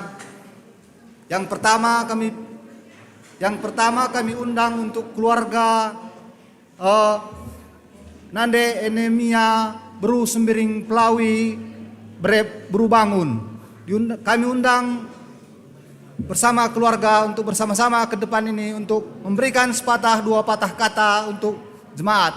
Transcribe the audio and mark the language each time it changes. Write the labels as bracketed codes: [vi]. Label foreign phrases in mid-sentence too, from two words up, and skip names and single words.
[id] Yang pertama kami undang untuk keluarga Nande Enemia Beru Sembiring Pelawi Beru Bangun. Kami undang bersama keluarga untuk bersama-sama ke depan ini untuk memberikan sepatah dua patah kata untuk jemaat.